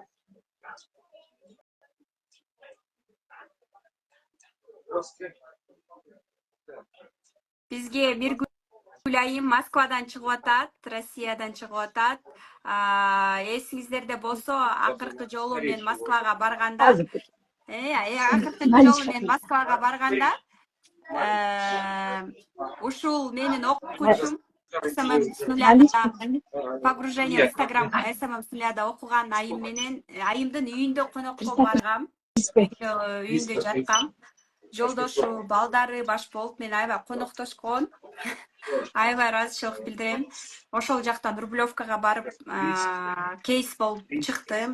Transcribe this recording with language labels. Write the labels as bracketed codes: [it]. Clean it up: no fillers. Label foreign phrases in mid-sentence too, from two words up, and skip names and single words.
[ky] Бизге Миргүл айым Москвадан чыгып атат, Россиядан чыгып атат. Эсиңиздерде болсо, акыркы жолу мен Москвага барганда, азыр бир. акыркы жолу мен Москвага барганда, ушул менин окуучум СММ с нуля погружение в Инстаграм СММ с нуля окуган айым менен айымдын үйүндө конокко баргам. Үйүндө жаткам. Жолдошу, балдары баш болуп мен аябай коноктошкон. Аябай ыраазычылык билдирем. Ошол жактан Рублевкага барып, кейс болуп чыктым.